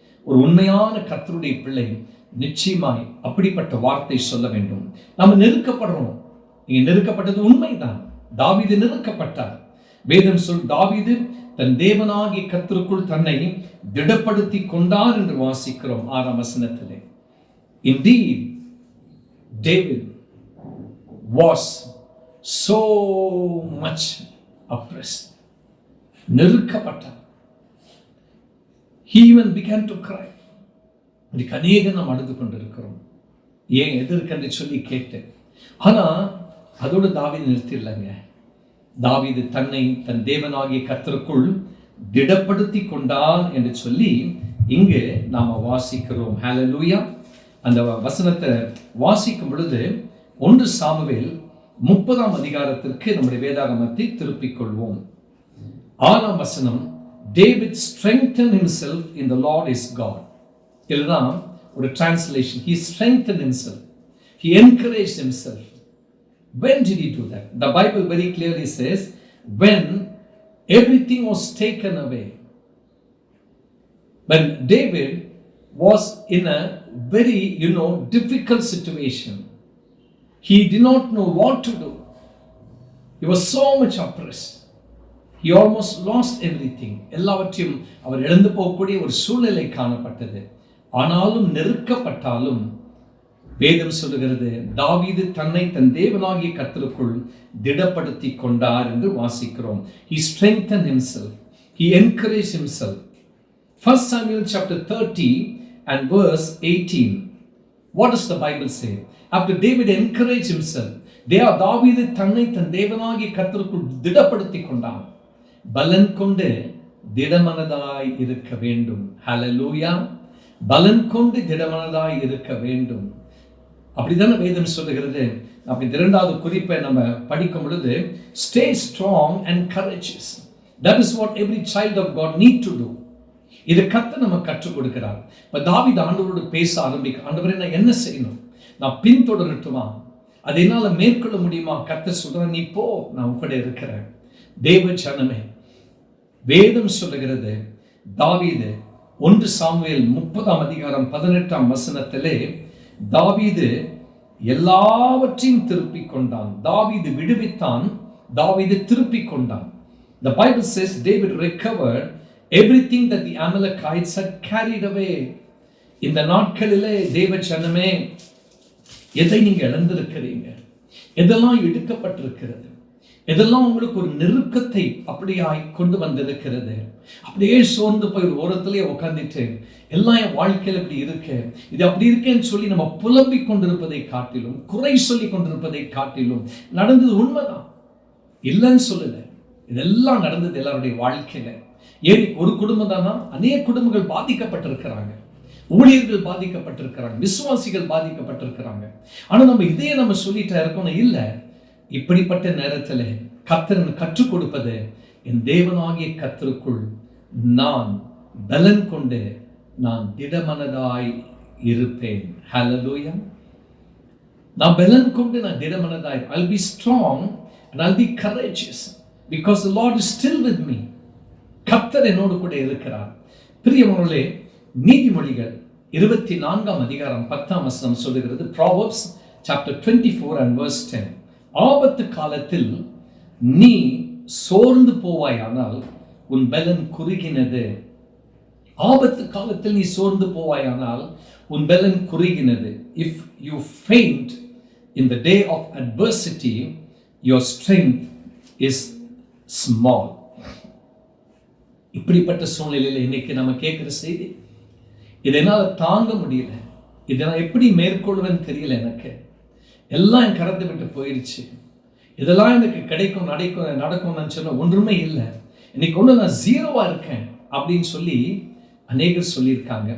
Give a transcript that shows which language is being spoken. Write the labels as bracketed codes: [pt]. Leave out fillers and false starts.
[ta] ஒரு உண்மையான கர்த்தருடைய பிள்ளை நிச்சயமாய் அப்படிப்பட்ட வார்த்தை சொல்ல வேண்டும். நாம நெருக்கப்படுறோம். நீங்க நெருக்கப்பட்டது உண்மைதான். தாவீது நெருக்கப்பட்டார். வேதம் தாவீது தன் தேவனாகிய கர்த்தருக்குள் தன்னை திடப்படுத்தி கொண்டார் என்று வாசிக்கிறோம் 6ஆம் வசனத்திலே. [en] Indeed, David was so much oppressed. [ta] நெருக்கப்பட்டார். [en] He even began to cry. [ta] இன்னைக்கு அநேகம் நாம் அழுது கொண்டிருக்கிறோம். ஏன் எதற்கென்று சொல்லி கேட்டேன். ஆனா அதோடு தாவீது நிறுத்திடலங்க. தாவீது தன்னை தன் தேவனாகிய கர்த்தருக்குள் திடப்படுத்தி கொண்டான் என்று சொல்லி இங்கு நாம வாசிக்கிறோம். ஹல்லேலூயா. அந்த வசனத்தை வாசிக்கும் பொழுது 1 சாமுவேல் 30ஆம் அதிகாரத்திற்கு நம்முடைய வேதாகமத்தை திருப்பிக் கொள்வோம். 6ஆம் வசனம், [en] David strengthened himself in the Lord his God. [ta] இதுதான் ஒரு translation. [en] He strengthened himself. He encouraged himself. When did he do that? The Bible very clearly says, when everything was taken away. When David was in a very, difficult situation. He did not know what to do. He was so much oppressed. He almost lost everything. [ta] எல்லாவற்றையும் அவர் இழந்து போகக்கூடிய ஒரு சூழ்நிலை காணப்பட்டது. ஆனாலும் நெருக்கப்பட்டாலும் வேதம் சொல்லுகிறது, தாவீது தன்னை தன் தேவனாகிய கர்த்தருக்குள் திடப்படுத்தி கொண்டார் என்று வாசிக்கிறோம். [en] He strengthened himself. He encouraged himself. 1 Samuel chapter 30 and verse 18. What does the Bible say? After David encouraged himself, [ta] தாவீது தன்னை தன் தேவனாகிய கர்த்தருக்குள் திடப்படுத்தி கொண்டான். பலன் கொண்டு திடமனதாய் இருக்க வேண்டும். ஹல்லேலூயா. பலன் கொண்டு திடமனதாய் இருக்க வேண்டும். அப்படிதானே வேதம் சொல்லுகிறது. அப்படி 2வது குறிப்பை நம்ம படிக்கும் பொழுது, [en] stay strong and courageous. That is what every child of God need to do. [ta] இது கர்த்தர் நம்ம கற்றுக் கொடுக்கிறார். இப்ப தாவீது ஆண்டவரோடு பேச ஆண்டவரே நான் என்ன செய்யணும்? நான் பின்தொடரட்டுமா? அதை என்னால மேற்கொள்ள முடியுமா? கர்த்தர் சொல்ற, நீ போ, நான் கூட இருக்கிறேன். தேவ ஜனமே, வேதம் சொல்லுகிறது, தாவீது 1 சாமுவேல் 30ஆம் அதிகாரம் 18ஆம் வசனத்திலே தாவீது எல்லாவற்றையும் திருப்பிக் கொண்டான். தாவீது விடுவித்தான். தாவீது திருப்பிக் கொண்டான். [en] The Bible says David recovered everything that the Amalekites had carried away. [ta] இந்த நாட்களிலே தேவ ஜனமே, எதை நீங்க இழந்திருக்கிறீங்க? எதெல்லாம் எடுக்கப்பட்டிருக்கிறது? எதெல்லாம் உங்களுக்கு ஒரு நெருக்கத்தை அப்படியாய் கொண்டு வந்திருக்கிறது? அப்படியே சோர்ந்து போய் ஒரு ஓரத்திலேயே உட்கார்ந்துட்டு, எல்லாம் என் வாழ்க்கையில் இப்படி இருக்கு, இது அப்படி இருக்கேன்னு சொல்லி நம்ம புலம்பிக் கொண்டிருப்பதை காட்டிலும், குறை சொல்லி கொண்டிருப்பதை காட்டிலும், நடந்தது உண்மைதான், இல்லைன்னு சொல்லல, இதெல்லாம் நடந்தது எல்லாருடைய வாழ்க்கையில. ஏன் ஒரு குடும்பம் தானா? அநேக குடும்பங்கள் பாதிக்கப்பட்டிருக்கிறாங்க, ஊழியர்கள் பாதிக்கப்பட்டிருக்கிறாங்க, விசுவாசிகள் பாதிக்கப்பட்டிருக்கிறாங்க. ஆனா நம்ம இதையே நம்ம சொல்லிட்டா இருக்கணும் இல்ல. இப்படிப்பட்ட நேரத்தில் கர்த்தர் கற்றுக் கொடுப்பது, என் தேவனாகிய கர்த்தருக்குள் நான் பலன் கொண்டு நான் திடமனதாய் இருப்பேன். ஹல்லேலூயா. நான் பலன் கொண்டு நான் திடமனதாய், [en] I'll be strong and I'll be courageous because the Lord is still with me. [ta] கர்த்தர் என்னோடு கூட இருக்கிறார். பிரியமானவர்களே, நீதிமொழிகள் 24ஆம் அதிகாரம் 10ஆம் வசனம் சொல்லுகிறது. [en] Proverbs chapter 24 and verse 10. [ta] ஆபத்து காலத்தில் நீ சோர்ந்து போவாயானால் உன் பலன் குறுகினது. ஆபத்து காலத்தில் நீ சோர்ந்து போவாயானால் உன் பலன் குறுகினது. [en] If you faint in the day of adversity, your strength is small. [ta] இப்படிப்பட்ட சூழ்நிலையில் இன்னைக்கு நம்ம கேட்கிற செய்தி, இதனால தாங்க முடியல, இதை நான் எப்படி மேற்கொள்வேன்னு தெரியல, எனக்கு எல்லாம் என் கரத்தை விட்டு போயிடுச்சு, இதெல்லாம் எனக்கு கிடைக்கும் நடக்கும்னு சொன்ன ஒன்றுமே இல்லை, இன்னைக்கு ஒன்று நான் 0வா இருக்கேன் அப்படின்னு சொல்லி அநேகர் சொல்லியிருக்காங்க.